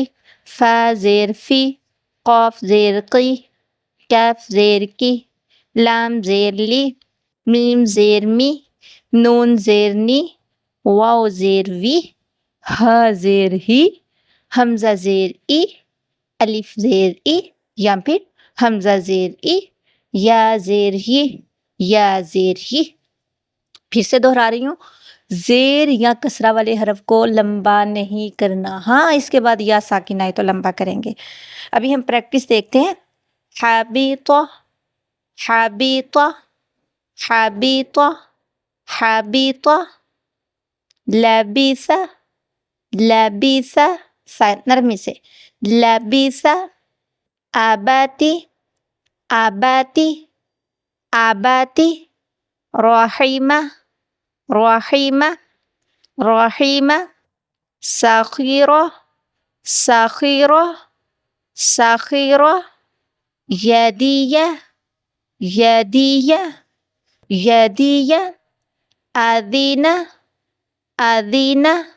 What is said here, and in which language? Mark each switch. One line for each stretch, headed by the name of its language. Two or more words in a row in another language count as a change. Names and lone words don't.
Urdu: فا زیر فی، قاف زیر قی، کاف زیر کی، لام زیر لی، میم زیر می، نون زیر نی، واو زیر وی، ہا زیر ہی، حمزہ زیر ای، الف زیر ای یا پھر حمزہ زیر ای، یا زیر ہی، یا زیر ہی۔ پھر سے دہرا رہی ہوں، زیر یا کسرہ والے حرف کو لمبا نہیں کرنا۔ ہاں، اس کے بعد یا ساکن آئے تو لمبا کریں گے۔ ابھی ہم پریکٹس دیکھتے ہیں۔
Arabic: حابطہ، حابطہ، حابطہ، حابطہ، لبث، لبث،
Urdu: نرمی سے،
Arabic: لبث، آباتی، آباتی، آباتی، رحیمہ، رحیمہ، رحیمہ، سخیرہ، سخیرہ، سخیرہ، یدیہ، یدیہ، یدیہ، آذینہ، آذینہ،